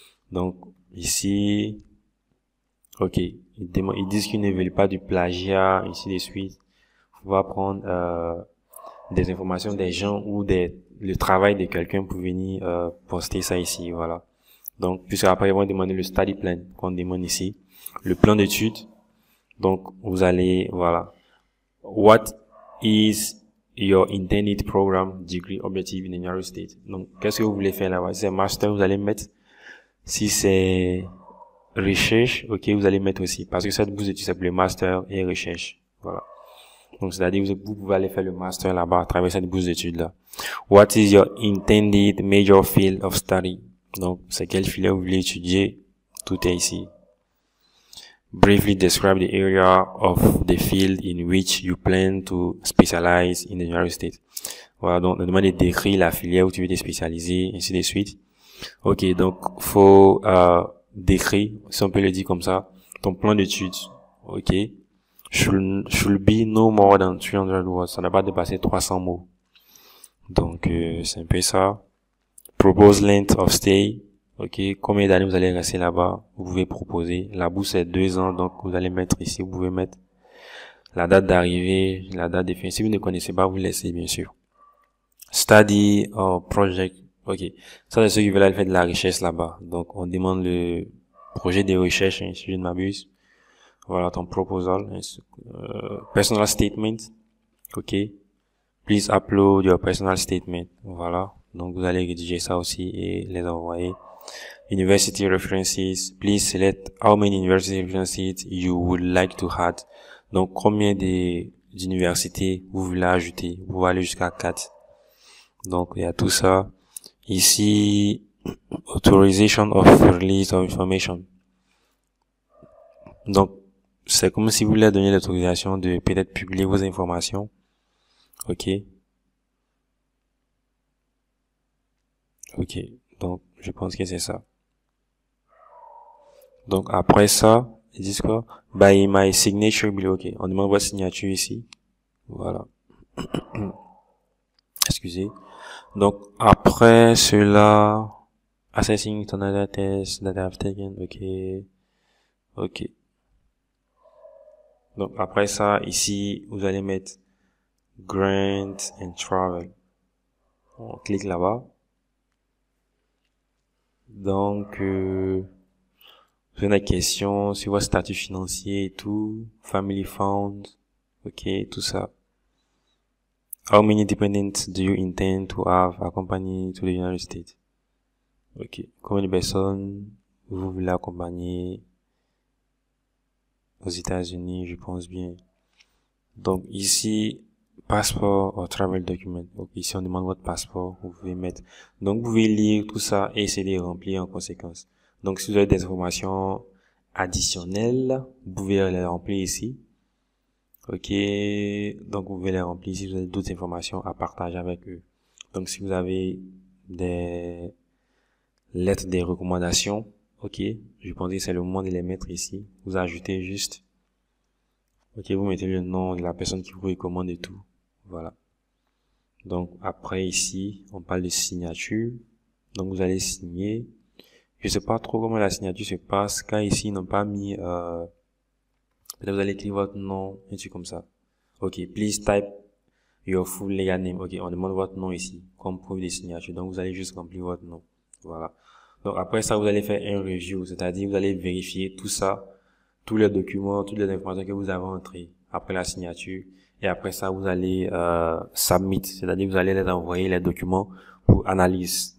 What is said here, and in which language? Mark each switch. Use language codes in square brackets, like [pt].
[fr] Donc ici, ok, ils disent qu'ils ne veulent pas du plagiat, ainsi de suite. On va prendre des informations des gens ou le travail de quelqu'un pour venir poster ça ici, voilà. Donc, puisque après ils vont demander le [en] study plan [fr] qu'on demande ici, le plan d'études. Donc, vous allez, voilà. [en] What is your intended program degree objective in the United States? [fr] Donc, qu'est-ce que vous voulez faire là-bas? Si c'est master, vous allez mettre. Si c'est recherche, ok, vous allez mettre aussi. Parce que cette bourse d'études, c'est pour le master et recherche. Voilà. Donc, c'est-à-dire, vous pouvez aller faire le master là-bas à travers cette bourse d'études-là. [en] What is your intended major field of study? [fr] Donc, c'est quelle filière vous voulez étudier? Tout est ici. [en] Briefly describe the area of the field in which you plan to specialize in the United States. [fr] Voilà, donc, on demande de décrire la filière où tu veux te spécialiser, ainsi de suite. Ok, donc, faut, décrire, si on peut le dire comme ça, ton plan d'études. Ok. [en] Should be no more than 300 words. [fr] Ça n'a pas dépassé 300 mots. Donc, c'est un peu ça. [en] Propose length of stay. Ok. [fr] Combien d'années vous allez rester là-bas? Vous pouvez proposer. La bourse est 2 ans. Donc, vous allez mettre ici. Vous pouvez mettre la date d'arrivée, la date de fin. Si vous ne connaissez pas, vous laissez, bien sûr. [en] Study or project. [fr] Ok. Ça, c'est ceux qui veulent aller faire de la recherche là-bas. Donc, on demande le projet de recherche, si je ne m'abuse. Voilà ton [en] proposal. Personal statement. Ok. Please upload your personal statement. [fr] Voilà. Donc, vous allez rédiger ça aussi et les envoyer. [en] University references. Please select how many university references you would like to add. [fr] Donc, combien d'universités vous voulez ajouter. Vous pouvez aller jusqu'à 4. Donc, il y a tout ça. Ici, [en] authorization of release of information. [fr] Donc, c'est comme si vous voulez donner l'autorisation de peut-être publier vos informations. Ok. Ok. Donc, je pense que c'est ça. Donc, après ça, ils disent quoi? [en] By my signature below. [fr] Ok. On demande votre signature ici. Voilà. Excusez. Donc, après cela, [en] assessing ton data test that I have taken. Ok. Ok. [fr] Donc, après ça, ici, vous allez mettre Grant and Travel. On clique là-bas. Donc, vous avez des questions sur votre statut financier et tout. Family Fund. Ok, tout ça. [en] How many dependents do you intend to have accompanied to the United States? [fr] Ok. Combien de personnes vous voulez accompagner aux États-Unis, je pense bien. Donc ici, passeport ou [en] travel document. [fr] Donc ici, on demande votre passeport, vous pouvez mettre. Donc vous pouvez lire tout ça et essayer de remplir en conséquence. Donc si vous avez des informations additionnelles, vous pouvez les remplir ici. Ok, donc vous pouvez les remplir si vous avez d'autres informations à partager avec eux. Donc si vous avez des lettres de recommandation, ok, je pense que c'est le moment de les mettre ici. Vous ajoutez juste, ok, vous mettez le nom de la personne qui vous recommande et tout. Voilà. Donc après ici, on parle de signature. Donc vous allez signer. Je sais pas trop comment la signature se passe, car ici ils n'ont pas mis peut-être vous allez écrire votre nom, un truc comme ça. [en] Ok, please type your full legal name. [fr] Ok, on demande votre nom ici, comme preuve de signature. Donc vous allez juste remplir votre nom. Voilà. Donc après ça, vous allez faire un review, c'est-à-dire vous allez vérifier tout ça, tous les documents, toutes les informations que vous avez entrées après la signature. Et après ça, vous allez submit, c'est-à-dire vous allez les envoyer les documents pour analyse.